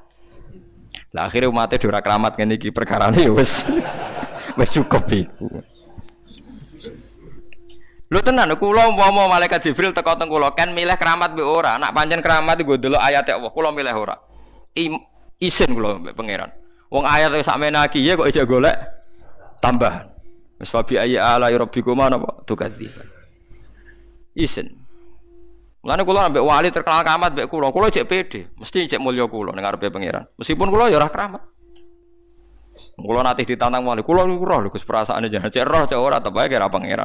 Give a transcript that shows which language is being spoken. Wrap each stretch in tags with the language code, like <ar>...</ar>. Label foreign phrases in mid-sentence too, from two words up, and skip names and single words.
<jv>Lah akhire umate ora keramat ngene iki perkarane ya wis wis cukup iku. Lho tenan kula umpama malaikat Jibril teko teng kula kan milih keramat mbek ora. Nak pancen keramat iku ndelok ayate Allah kula milih ora. Isin kula mbek pangeran. Wong ayat sakmene iki ya kok ijek golek tambahan.</jv> <ar>Wis فبأي آلاء ربكما napa tukadzi. Isin.</ar> <jv>Mulane kula ambek wali terkenal keramat mbek kula cek pede, mesti cek mulya kula ning ngarepe pangeran. Meskipun kula ya ora keramat. Kula nate ditantang wali, kula niku roh lho Gus perasaane jangan cek roh cek ora tebae kira pangeran.</jv>